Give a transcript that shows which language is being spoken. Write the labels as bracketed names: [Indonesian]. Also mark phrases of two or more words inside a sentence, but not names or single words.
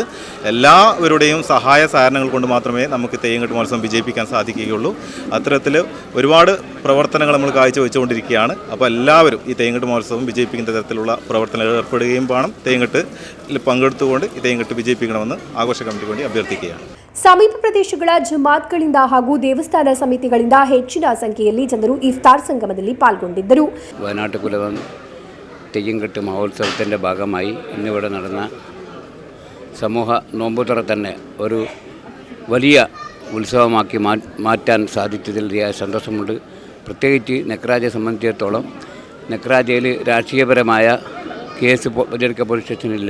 [Malayalam] എല്ലാവരുടെയും സഹായ സഹകരണങ്ങൾ കൊണ്ട് മാത്രമേ നമുക്ക് തെയ്യങ്കെട്ട് മഹോത്സവം വിജയിപ്പിക്കാൻ സാധിക്കുകയുള്ളൂ. അത്തരത്തിൽ ഒരുപാട് പ്രവർത്തനങ്ങൾ നമ്മൾ കാഴ്ചവെച്ചുകൊണ്ടിരിക്കുകയാണ്. അപ്പോൾ എല്ലാവരും ഈ തെയ്യങ്കെട്ട് മഹോത്സവം വിജയിപ്പിക്കുന്ന തരത്തിലുള്ള പ്രവർത്തനങ്ങൾ ഏർപ്പെടുകയും വേണം. തെയ്യങ്കെട്ടിൽ പങ്കെടുത്തുകൊണ്ട് ഈ തെയ്യങ്കെട്ട് വിജയിപ്പിക്കണമെന്ന് ആഘോഷ കമ്മിറ്റിക്ക് വേണ്ടി അഭ്യർത്ഥിക്കുകയാണ്. [Kannada] ಸಮೀಪ ಪ್ರದೇಶಗಳ ಜಮಾತ್ಗಳಿಂದ ಹಾಗೂ ದೇವಸ್ಥಾನ ಸಮಿತಿಗಳಿಂದ ಹೆಚ್ಚಿನ ಸಂಖ್ಯೆಯಲ್ಲಿ ಜನರು ಇಫ್ತಾರ್ ಸಂಗಮದಲ್ಲಿ ಪಾಲ್ಗೊಂಡಿದ್ದರು. [Malayalam] വയനാട്ടുകുലവൻ തെയ്യങ്കെട്ട് മഹോത്സവത്തിൻ്റെ ഭാഗമായി ഇന്നിവിടെ നടന്ന സമൂഹ നോമ്പുതുറ തന്നെ ഒരു വലിയ ഉത്സവമാക്കി മാറ്റാൻ സാധിച്ചതിൽ സന്തോഷമുണ്ട്. പ്രത്യേകിച്ച് നെക്രാജയെ സംബന്ധിച്ചിടത്തോളം നെക്രാജയിൽ രാഷ്ട്രീയപരമായ കേസ് പരിഹരിക്ക പോലീസ് സ്റ്റേഷനില്ല.